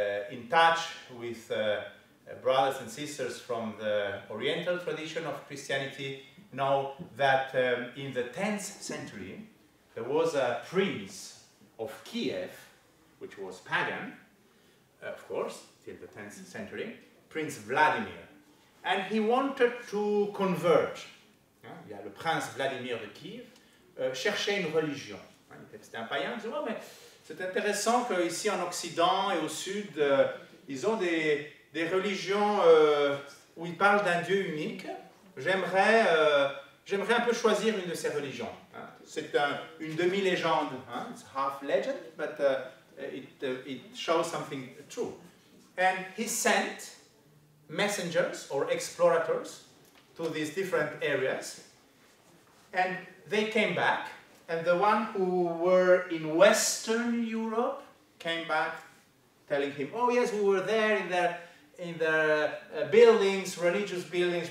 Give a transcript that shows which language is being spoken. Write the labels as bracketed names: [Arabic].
[English] in touch with brothers and sisters from the Oriental tradition of Christianity, know that in the 10th century there was a prince of Kiev, which was pagan, of course, till the 10th century, Prince Vladimir. And he wanted to convert. [French] Il y a le prince Vladimir de Kiev, cherchait une religion. C'était un païen, il disait, oh, mais c'est intéressant qu'ici en Occident et au Sud, ils ont des religions où ils parlent d'un Dieu unique. J'aimerais un peu choisir une de ces religions. C'est une demi-légende. [English] It's half legend, but it shows something true. And he sent messengers or explorators to these different areas. And they came back. And the ones who were in Western Europe came back telling him, oh yes, we were there in the buildings, religious buildings.